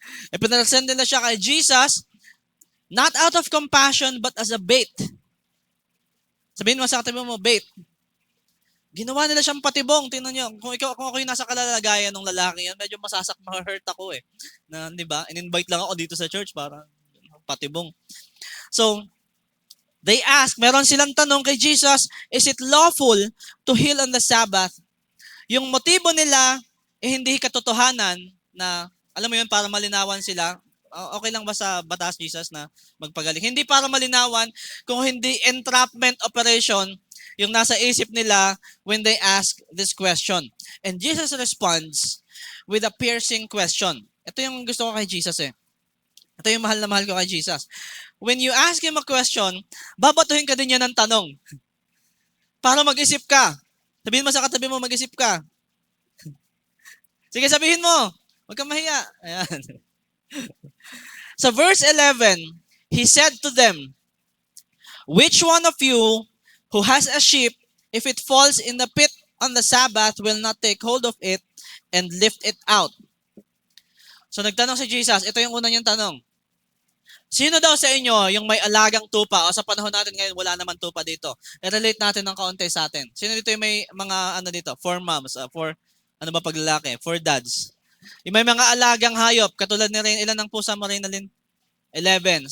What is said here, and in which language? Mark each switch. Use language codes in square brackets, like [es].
[tl] Ipinresent nila siya kay [en] Jesus, not out of compassion, but as a bait. [tl] Sabihin mo sa katabi mo, bait. Ginawa nila siyang patibong. Tingnan niyo, kung ako yung nasa kalalagayan ng lalaki yan, medyo ma-hurt ako eh. Na, di ba? In-invite lang ako dito sa church para patibong. [en] So, they ask, [tl] meron silang tanong kay [en] Jesus, is it lawful to heal on the Sabbath? [tl] Yung motibo nila, hindi katotohanan na, alam mo yun, para malinawan sila. Okay lang ba sa batas, Jesus, na magpagaling? Hindi para malinawan, kung hindi entrapment operation, yung nasa isip nila [en] when they ask this question. And Jesus responds with a piercing question. [tl] Ito yung gusto ko kay Jesus eh. Ito yung mahal na mahal ko kay Jesus. [en] When you ask Him a question, [tl] babatuhin ka din niya ng tanong. Para mag-isip ka. Sabihin mo sa katabi mo, mag-isip ka. Sige, sabihin mo. Huwag kang mahiya. Ayan. [en] Sa verse 11, He said to them, which one of you who has a sheep, if it falls in the pit on the Sabbath, will not take hold of it and lift it out? [tl] So nagtanong si Jesus, ito yung una niyang tanong. Sino daw sa inyo yung may alagang tupa? O sa panahon natin ngayon, wala naman tupa dito. I-relate natin ng kaunti sa atin. Sino dito yung may mga, 4 moms, 4 paglalaki? 4 dads. Yung may mga alagang hayop, katulad ni Rain, ilan ng pusa mo, Reynalyn? 11.